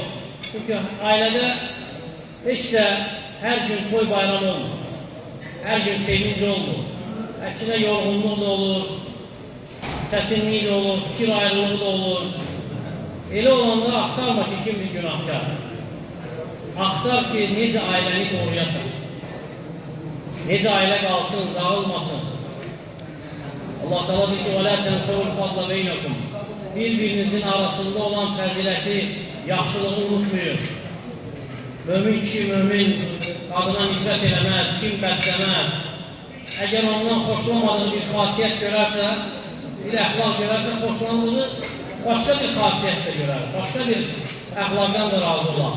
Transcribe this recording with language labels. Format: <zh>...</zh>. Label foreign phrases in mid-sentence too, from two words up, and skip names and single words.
<az>Çünki ailədə heç də hər gün toy bayram olmur, hər gün sevinç olmur, əksinə yorğunluq da olur, çətinlik də olur, fikir ayrılığı da olur. Elə olanda axtarma ki, kim bir günahkar. Axtar ki, necə ailəni qoruyasan. Necə ailə qalsın, dağılmasın. Allah təala deyir ki,</az> <ar>وَلَا تَنْسَوُ الْفَضْلَ بَيْنَكُمْ.</ar> <az>Bir-birinizin arasında olan fəziləti, yaxşılığı unutmayın. Mömin kişi, mömin qadına nifrət eləməz, kim bəsləməz. Əgər ondan xoşlamadığı bir xasiyyət görərsə, bir əxlaq görərsə, xoşlandığı başqa bir xasiyyət də görər, başqa bir əxlaqdan da razı olar.</az>